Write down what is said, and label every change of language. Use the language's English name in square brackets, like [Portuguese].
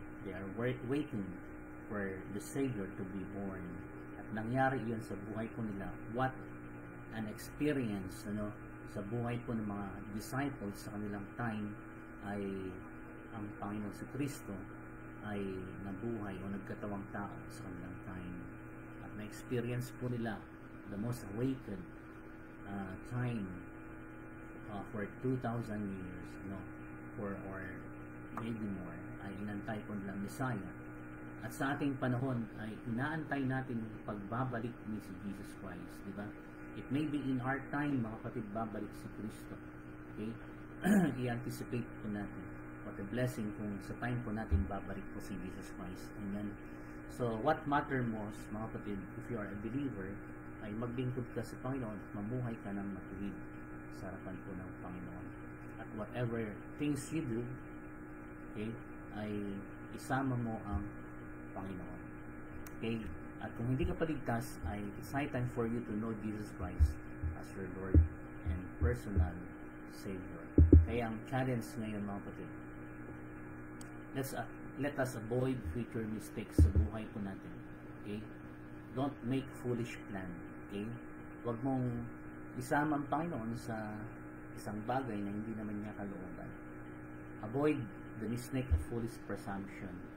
[English] They are waiting for the Savior to be born. [Filipino] At nangyari iyon sa buhay po nila. [English] What an experience, [Filipino] ano, sa buhay po ng mga disciples sa kanilang time ay ang Panginoon si Kristo ay nabuhay o nagkatawang tao sa kanilang time. At na-experience po nila [English] the most awakened time for 2,000 years, no, or maybe more, [Filipino] ay inantay po nila Messiah. At sa ating panahon ay inaantay natin yung pagbabalik ni si Jesus Christ, di ba? [English] It may be in our time, [Filipino] mga kapatid, babalik si Kristo. [English] Okay? [Filipino] I-anticipate po natin. [English] What a blessing [Filipino] kung sa time po natin babalik po si Jesus Christ. Amen. [English] So, what matter most, [Filipino] mga kapatid, [English] if you are a believer, [Filipino] ay maglingkod ka sa Panginoon at mamuhay ka ng matuwid sa harapan po ng Panginoon. At [English] whatever things you do, [Filipino] okay, ay isama mo ang Panginoon. Okay? At kung hindi ka paligtas, ay [English] it's high time for you to know Jesus Christ as your Lord and personal Savior. [Filipino] Kaya ang challenge ngayon, mga kapatid, [English] let us avoid future mistakes [Filipino] sa buhay po natin. Okay? [English] Don't make foolish plan. [Filipino] Okay? Huwag mong isama ang Panginoon sa isang bagay na hindi naman niya kalooban. [English] Avoid the mistake of foolish presumption.